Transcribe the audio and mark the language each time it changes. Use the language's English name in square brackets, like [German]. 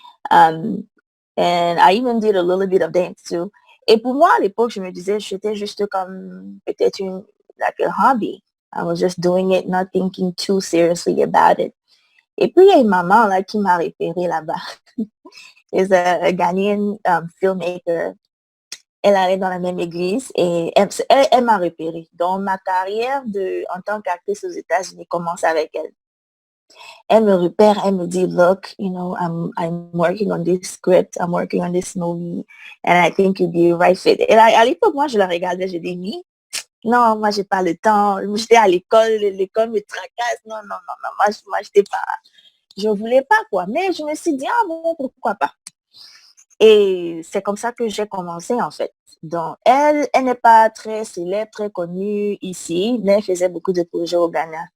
[English] Um, and I even did a little bit of dance too. [French] Et pour moi, à l'époque, je me disais, j'étais juste comme peut-être [English] like a hobby. I was just doing it, not thinking too seriously about it. [French] Et puis, il y a une maman là qui m'a repéré là-bas. [English] Is a Ghanaian filmmaker. [French] Elle allait dans la même église et elle m'a repéré. Donc, ma carrière en tant qu'actrice aux États-Unis commence avec elle. Elle me repère, elle me dit, [English] look, you know, I'm working on this script, I'm working on this movie, and I think you'd be a right fit. [French] Et là, à l'époque, moi, je la regardais, j'ai dit, oui, non, moi, j'ai pas le temps. J'étais à l'école me tracasse. Non, non, non, non, moi, j'étais pas, je voulais pas, quoi. Mais je me suis dit, ah bon, pourquoi pas. Et c'est comme ça que j'ai commencé, en fait. Donc, elle n'est pas très célèbre, très connue ici, mais elle faisait beaucoup de projets au Ghana.